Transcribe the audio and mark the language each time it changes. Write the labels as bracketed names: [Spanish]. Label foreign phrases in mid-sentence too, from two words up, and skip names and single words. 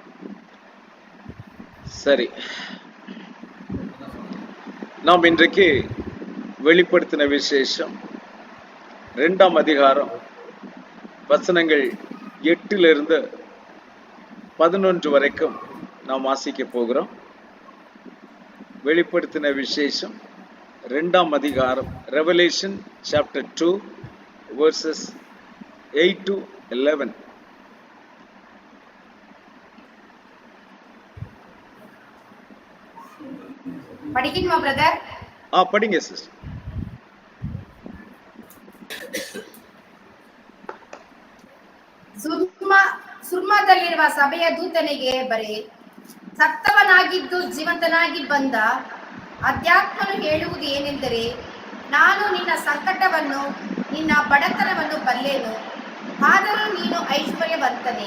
[Tamil] சரி, நாம் இன்றைக்கு வெளிப்படுத்தின விசேஷம் 2ஆம் அதிகாரம் வசனங்கள் 8 to 11 வரைக்கும் நாம் வாசிக்க போகிறோம். வெளிப்படுத்தின விசேஷம் 2ஆம் அதிகாரம், [English] Revelation chapter 2 verses 8 to 11. [Tamil] படிக்கணுமா பிரதர்? படிங்க சிஸ்டர். [Kannada] ಸುರ್ಮದಲ್ಲಿರುವ ಸಭೆಯ ದೂತನಿಗೆ ಬರೆ, ಸತ್ತವನಾಗಿದ್ದು ಜೀವಂತನಾಗಿ ಬಂದ ಅಧ್ಯಾತ್ಮನು ಹೇಳುವುದು ಏನೆಂದರೆ, ನಾನು ನಿನ್ನ ಸಂಕಟವನ್ನು ನಿನ್ನ ಬಡತನವನ್ನು ಬಲ್ಲೆನು, ಆದರೂ ನೀನು ಐಶ್ವರ್ಯವಂತನೇ.